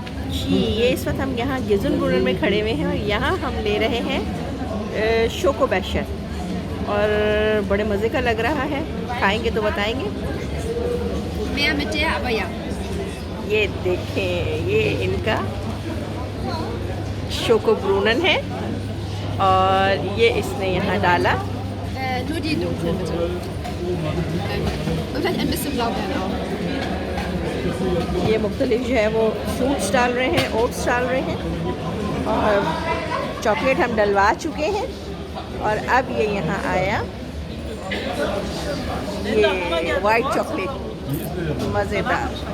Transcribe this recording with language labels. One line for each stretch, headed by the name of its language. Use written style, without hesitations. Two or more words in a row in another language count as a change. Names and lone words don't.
Hindi: जी, ये इस वक्त हम यहाँ गिजुनबुरन में खड़े हुए हैं और यहाँ हम ले रहे हैं शोको बैशर और बड़े मज़े का लग रहा है। खाएंगे तो बताएंगे।
German: Mehr mit der, aber ja.
Hindi: ये देखें, ये इनका शोको ब्रूनन है और ये इसने यहाँ डाला।
German: Nur die dunklen bitte. Und vielleicht ein bisschen Blaubeeren auch.
Hindi: ये मुख्तलिफ जो है वो फ्रूट्स डाल रहे हैं, ओट्स डाल रहे हैं और चॉकलेट हम डलवा चुके हैं। और अब ये यहाँ आया ये
English: white chocolate
Hindi: मज़ेदार।